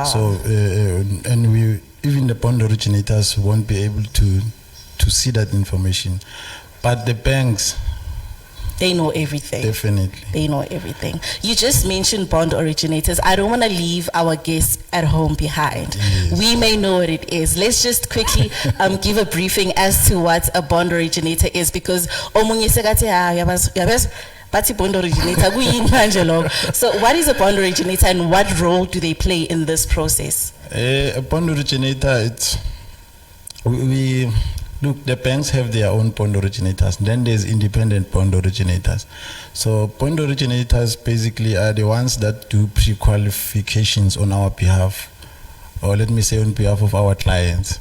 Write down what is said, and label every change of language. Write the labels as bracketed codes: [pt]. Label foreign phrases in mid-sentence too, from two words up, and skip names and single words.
[en] So and even the bond originators won't be able to see that information, but the banks, they know everything. Definitely. They know everything. You just mentioned bond originators. I don't want to leave our guests at home behind. Yes. We may know what it is. Let's just quickly give a briefing as to what a bond originator is, because [nd] omunye sekathe yabas bathi [en] bond originator [nd] kuyini manje lokho. [en] So what is a bond originator and what role do they play in this process? A bond originator, look, the banks have their own bond originators. Then there's independent bond originators. So bond originators basically are the ones that do pre-qualifications on our behalf, or let me say on behalf of our clients.